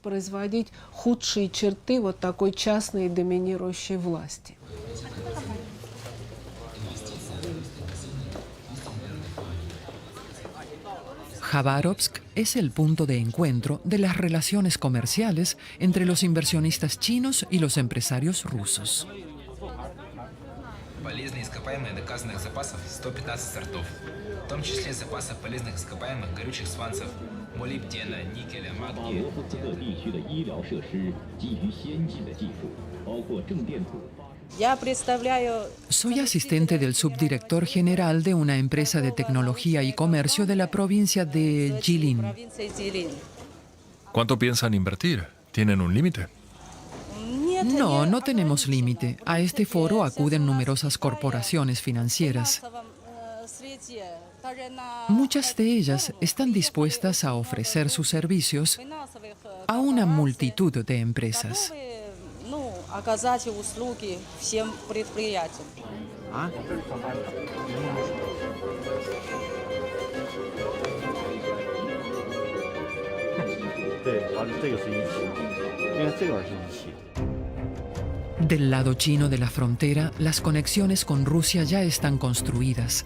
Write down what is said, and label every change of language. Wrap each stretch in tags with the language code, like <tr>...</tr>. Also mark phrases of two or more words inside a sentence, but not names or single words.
<es>Jabárovsk es el punto de encuentro de las relaciones comerciales entre los inversionistas chinos y los empresarios rusos.</es> <ru>Полезные ископаемые доказанных запасов 115 сортов, в том числе запасы полезных ископаемых горючих сванцев, молибдена, никеля, магния.</ru> <es>Soy asistente del subdirector general de una empresa de tecnología y comercio de la provincia de Jilin. ¿Cuánto piensan invertir? ¿Tienen un límite? No, no tenemos límite. A este foro acuden numerosas corporaciones financieras. Muchas de ellas están dispuestas a ofrecer sus servicios a una multitud de empresas.</es> <ru>Оказать услуги всем предприятиям.</ru> <es>Del lado chino de la frontera, las conexiones con Rusia ya están construidas.</es>